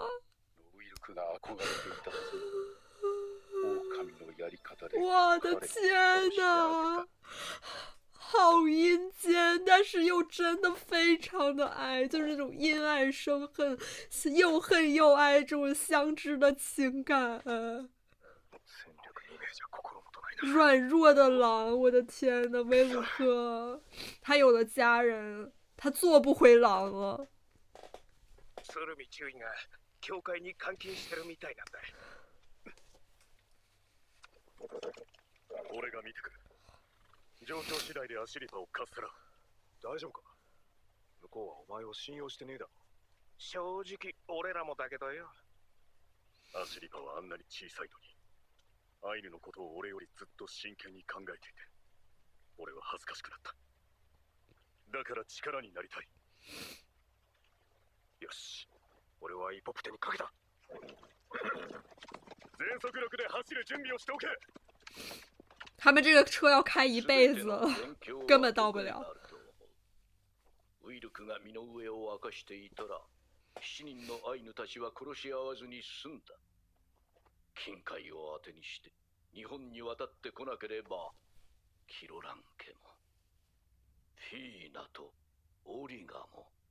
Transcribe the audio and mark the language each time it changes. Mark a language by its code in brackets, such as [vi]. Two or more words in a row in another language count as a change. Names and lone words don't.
[ja] ウィルクが憧れていた狼のやり方で [zh] 我的天哪！好阴间，但是又真的非常的爱，就是那种因爱生恨，又恨又爱这种相知的情感。软弱的狼，我的天呐，维鲁克，他有了家人，他做不回狼了。 [ja] 鶴見中尉が教会に監禁してるみたいなんだ。俺が見てくる。状況次第でアシリパをかっさらう。大丈夫か？向こうはお前を信用してねえだろ。正直俺らもだけどよ。アシリパはあんなに小さいのにアイヌのことを俺よりずっと真剣に考えていて、俺は恥ずかしくなった。だから力になりたい。よし、俺はイポプテにかけた。全速力で走る準備をしておけ。 [zh] 他们这个车要开一辈子，根本到不了。 [ja] ウイルクが身の上を明かしていたら、7人のアイヌたちは殺し合わずに済んだ。金塊を当てにして日本に渡ってこなければ、キロラン家もフィーナとオリガも。